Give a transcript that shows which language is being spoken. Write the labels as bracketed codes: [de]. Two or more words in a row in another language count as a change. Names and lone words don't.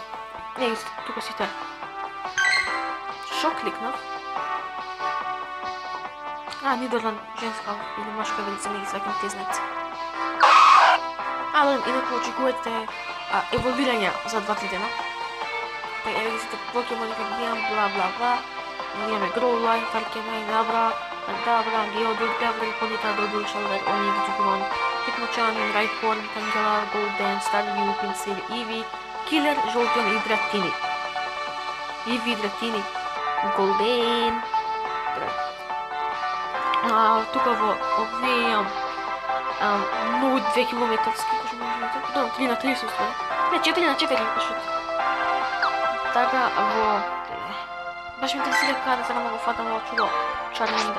[mk] Не, тука си те. Шо кликнав? Нидерланд, [bg] женска или мъжка [mk] велица, не ги свекам тези знаци. Инако очекувате еволвирања за 2-3 дена. Така, еве ги сите покемони как имам, бла бла бла. Имаме Growlithe, Arcanine, Abra, Kadabra, Geodude, Gabra, Ponyta, Doduo, Shalder, Onix, Digimon, Hitmonchan, Rhyhorn, Tangela, Golden, Staryu, Pinsir, Eevee, Killer, Jolteon и Dratini. Eevee, Dratini, Golden. Тука во овие имам многу 2 километарски, кажу можете. Да, 3 на 3 се уствари. Не, 4 на 4, пашут. Така, во... Баш ме интересира каде сега да го фатам во чудо Charmander.